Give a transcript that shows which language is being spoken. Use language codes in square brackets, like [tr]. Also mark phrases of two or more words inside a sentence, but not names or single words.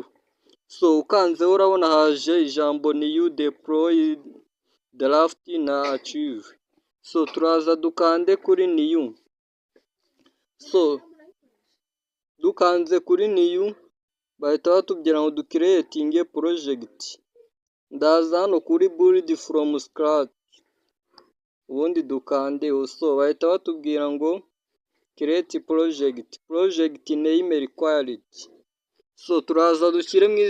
[rw] Ukanzeho urabona haje ijambo [en] new, deploy, draft [rw] na achieve. Turaza dukande kuri new. Dukanze kuri new bahita batubwira ngo [en] creating project. [rw] Ndaza hano kuri [en] build from scratch, [rw] ubundi dukandeho. Bahita batubwira ngo [en] create project name required. [rw] Turaza dushyire mu